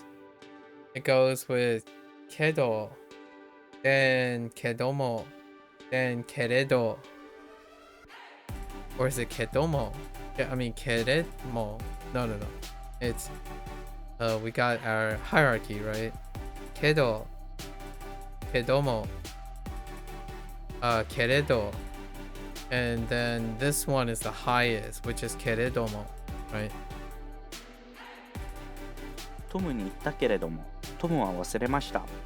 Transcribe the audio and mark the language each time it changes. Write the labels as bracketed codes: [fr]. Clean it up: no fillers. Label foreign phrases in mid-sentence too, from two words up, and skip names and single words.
[en] It goes with kedo, then kedomo, then keredo. Or is it kedomo? Yeah, I mean keredo. No. It's we got our hierarchy, right? [ja] Kedo, kedomo, keredo, [en] and then this one is the highest, which is keredomo, right? [ja] トムに言ったけれども、トムは忘れました。